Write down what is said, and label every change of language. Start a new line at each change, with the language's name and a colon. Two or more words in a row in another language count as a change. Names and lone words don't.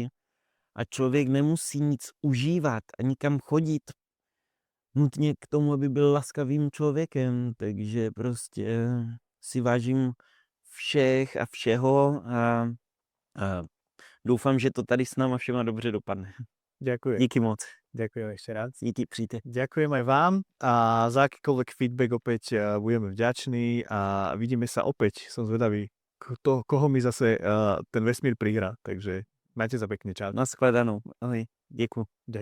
Czech: A člověk nemusí nic užívat a nikam chodit nutně k tomu, aby byl laskavým člověkem. Takže prostě si vážím všech a všeho a doufám, že to tady s náma všema dobře dopadne.
Slovak: Ďakujem.
Czech: Díky moc.
Slovak: Ďakujem ešte raz.
Czech: Díky, přijďte.
Slovak: Ďakujem aj vám a za akýkoľvek feedback opäť budeme vďační a vidíme sa opäť. Som zvedavý, koho mi zase ten vesmír prihrá. Takže majte sa pekne, čau.
Czech: Naschledanou. Ahoj. Děkuji.